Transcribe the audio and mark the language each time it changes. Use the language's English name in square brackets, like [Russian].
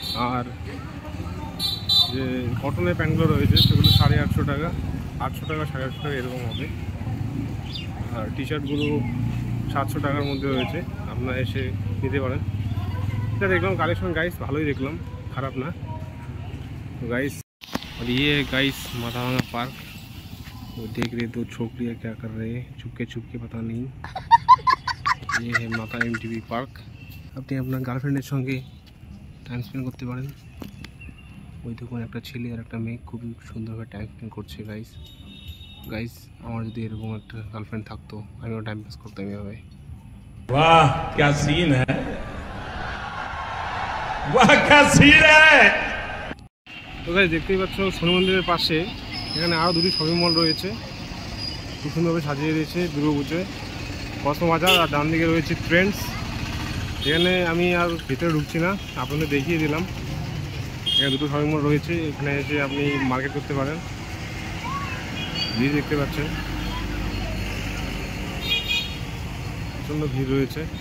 [Bangla] আর যে কটনের প্যান্টগুলো রয়েছে সেগুলো 850 টাকা, 800 টাকা, 850 টাকা এরকম হবে। আর টি শার্টগুলো 700 টাকার মধ্যে রয়েছে, আপনারা এসে নিতে পারেন। এটা দেখলাম কালেকশন গাইস, ভালোই দেখলাম, খারাপ না। [Hindi] तो गाइस और ये गाइस माथाभांगा पार्क, वो देख रहे दो छोकरियाँ क्या कर रहे हैं छुपके छुपके, पता नहीं। ये है माता MTV पार्क। [Bangla] আপনি আপনার গার্লফ্রেন্ডের সঙ্গে টাইম স্পেন্ড করতে পারেন। ওই দেখুন একটা ছেলে আর একটা মেয়ে খুবই সুন্দরভাবে টাইম স্পেন্ড করছে গাইস। গাইস আমার যদি এরকম একটা গার্লফ্রেন্ড থাকতো, আমিও টাইম পাস করতাম এভাবে। [Hindi] वाह क्या सीन है, वाह क्या सीन है। [Bangla] তো গাইস দেখতেই পাচ্ছ শনি মন্দিরের পাশে এখানে আরও দুটি শপিং মল রয়েছে, খুব সুন্দরভাবে সাজিয়ে দিয়েছে দুর্গাপুজোয়। কসমোবাজার আর ডান দিকে রয়েছে ট্রেন্ডস। এখানে আমি আর ভিতরে ঢুকছি না, আপনাদের দেখিয়ে দিলাম। এখানে দুটো শপিং মল রয়েছে, এখানে এসে আপনি মার্কেট করতে পারেন। ভিড় দেখতে পাচ্ছেন, প্রচণ্ড ভিড় রয়েছে।